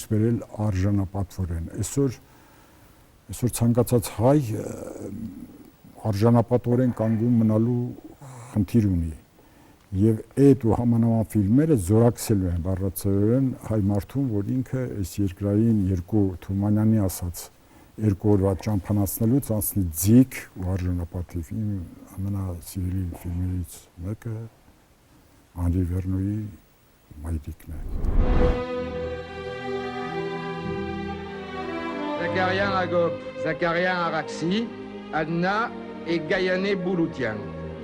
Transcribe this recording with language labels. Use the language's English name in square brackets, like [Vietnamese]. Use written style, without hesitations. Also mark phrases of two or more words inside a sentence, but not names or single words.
[Armenian] բերել արժանապատվորեն։ Այսօր ցանկացած հայ արժանապատվորեն կանգուն մնալու խնդիր ունի։ Եվ այդ ու համանման ֆիլմերը զորակցելու են բառացիորեն հայ մարդուն, որ ինքը այս երկրային երկու Թումանյանի ասած երկու օրվա ճամփանացնելուց անցնի ձիգ ու արժանապատիվ։ Իմ ամենասիրելի ֆիլմերից մեկը Անրի Վերնոյի Մայրիկն է։ [French] Zakarian Agop, Zakarian Araxi, Adna et Gayané Bouloutian.